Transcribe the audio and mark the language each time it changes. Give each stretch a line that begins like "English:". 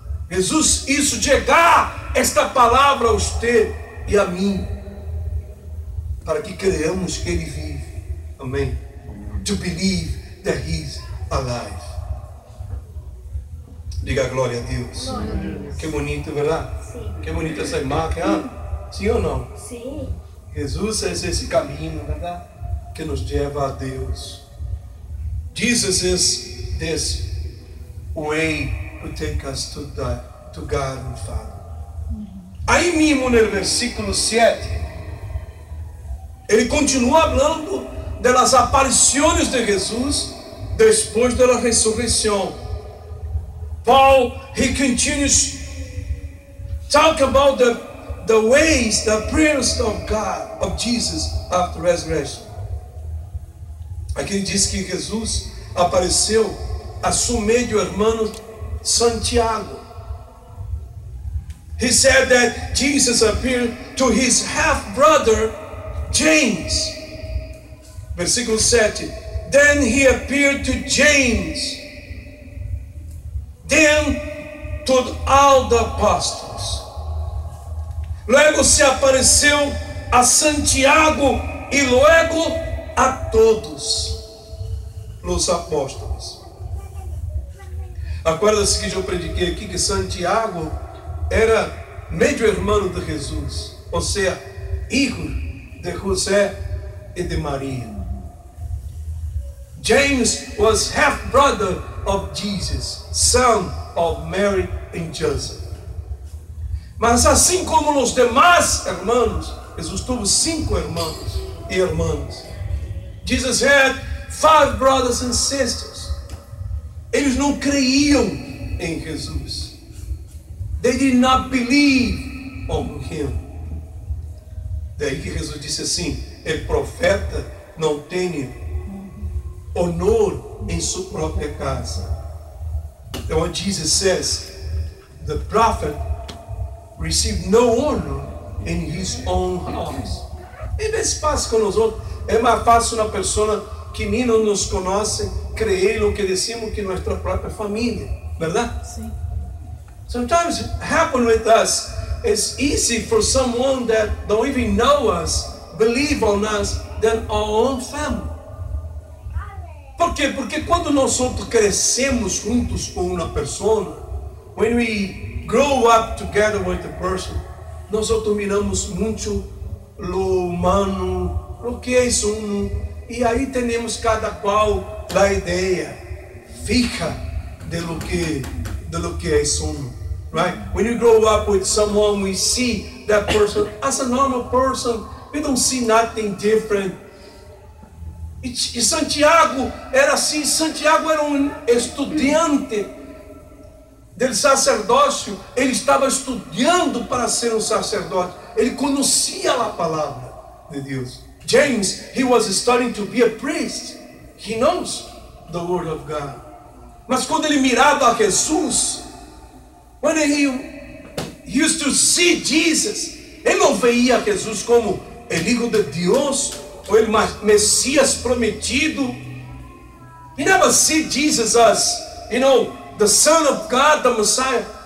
Portuguese: Jesus, isso chegar esta palavra a você e a mim, para que creamos que Ele vive. Amém?
English: To believe that He's alive.
Portuguese: Diga glória a Deus. Glória a Deus. Que bonito, verdade? Sim. Que bonita essa imagem. Sim ou não? Sim. Jesus é esse caminho, verdade? Que nos leva a Deus.
English: Jesus is this way to take us to God and Father.
Portuguese: Aí mesmo no versículo 7, ele continua falando das aparições de Jesus depois da ressurreição.
English: Paul, he continues talk about the ways, the appearance of God, of Jesus after resurrection.
Portuguese: Aqui ele diz que Jesus apareceu a seu meio irmão Santiago.
English: He said that Jesus appeared to his half-brother James. Versículo 7. Then he appeared to James. Then to all the apostles.
Portuguese: Luego se apareceu a Santiago e luego a todos os apóstolos. Acorda-se que eu prediquei aqui que Santiago era meio irmão de Jesus, ou seja, hijo de José e de Maria.
English: James was half brother of Jesus, son of Mary and Joseph.
Portuguese: Mas assim como os demais irmãos, Jesus teve 5 irmãos e irmãs.
English: Jesus had 5 brothers and sisters.
Portuguese: Eles não creiam em Jesus.
English: They did not believe on him.
Portuguese: Daí que Jesus disse assim: o profeta não tem honor em sua própria casa.
English: And what Jesus says, the prophet received no honor in his own house.
Portuguese: E vezes passa com nós outros. É mais fácil uma pessoa que nem nos conhece creer no que decimos que nossa própria família, verdade? Sim.
English: Sometimes it happens with us. It's easy for someone that don't even know us believe on us than our own family.
Portuguese: Por quê? Porque quando nós crescemos juntos com uma pessoa,
English: when we grow up together with the person,
Portuguese: nós miramos muito lo humano, o que é uno, e aí temos cada qual a ideia fija de lo que é uno, right?
English: When you grow up with someone, we see that person as a normal person. We don't see nothing different.
Portuguese: E Santiago era assim. Santiago era estudante do sacerdócio. Ele estava estudando para ser sacerdote. Ele conhecia a palavra de Deus.
English: James, he was studying to be a priest. He knows the word of God.
Portuguese: Mas quando ele mirava a Jesus,
English: when he used to see Jesus,
Portuguese: ele não veia Jesus como el Hijo de Deus, ou o Messias prometido.
English: He never see Jesus as, the Son of God, the Messiah.